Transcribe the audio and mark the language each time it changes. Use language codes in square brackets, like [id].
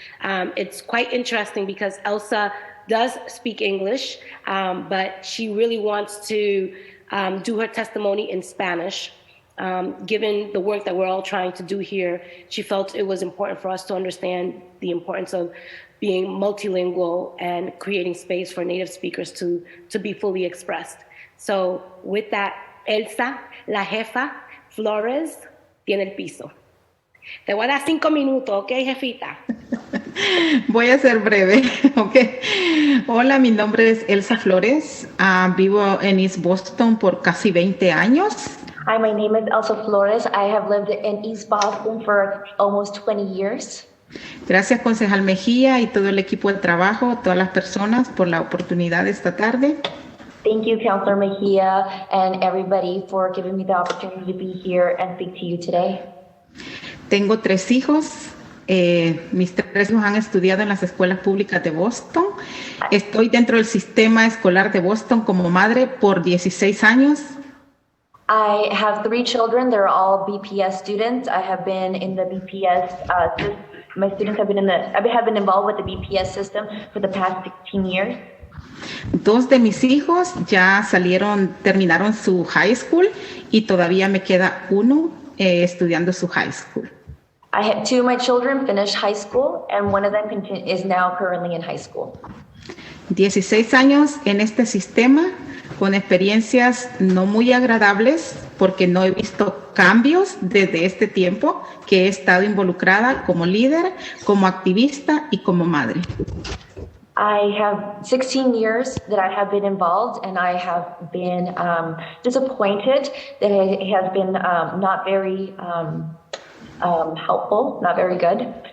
[en] It's quite interesting because Elsa does speak English, but she really wants to do her testimony in Spanish. Given the work that we're all trying to do here, she felt it was important for us to understand the importance of being multilingual and creating space for native speakers to be fully expressed. So with that, [es] Elsa, la jefa Flores, tiene el piso. Te voy a dar 5 minutos, ¿ok, jefita? Voy a ser breve, ¿ok? Hola, mi nombre es Elsa Flores. Vivo en East Boston por casi 20 años. [en] Hi, my name is Elsa Flores. I have lived in East Boston for almost 20 years. [es] Gracias, concejal Mejía y todo el equipo de trabajo, todas las personas por la oportunidad de esta tarde. [en] Thank you, Councilor Mejia, and everybody for giving me the opportunity to be here and speak to you today. [es] Tengo 3 hijos. Mis 3 hijos han estudiado en las escuelas públicas de Boston. Estoy dentro del sistema escolar de Boston como madre por 16 años. [en] I have 3 children. They're all BPS students. I have been in the BPS. My students have been involved with the BPS system for the past 16 years. [es] 2 de mis hijos ya terminaron su high school y todavía me queda uno estudiando su high school. [en] I had 2 of my children finish high school, and one of them is now currently in high school. [es] 16 años en este sistema con experiencias no muy agradables porque no he visto cambios desde este tiempo que he estado involucrada como líder, como activista y como madre. [en] I have 16 years that I have been involved, and I have been disappointed that it has been not very helpful, not very good.